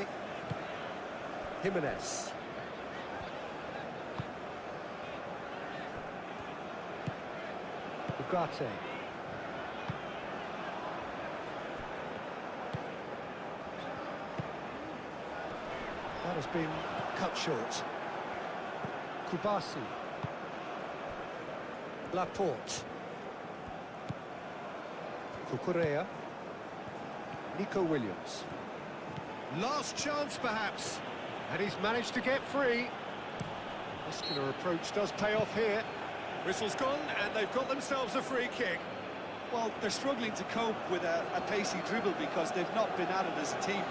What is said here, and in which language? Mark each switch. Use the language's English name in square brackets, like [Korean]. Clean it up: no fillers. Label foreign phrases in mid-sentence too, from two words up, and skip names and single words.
[English] Jimenez. Ugarte. That has been cut short. Kubasi. Laporte. Cucurella. Nico Williams. Last chance, perhaps. And he's managed to get free. Muscular approach does pay off here. Whistle's gone, and they've got themselves a free kick. Well, they're struggling to cope with a pacey dribble because they've not been at it as a team.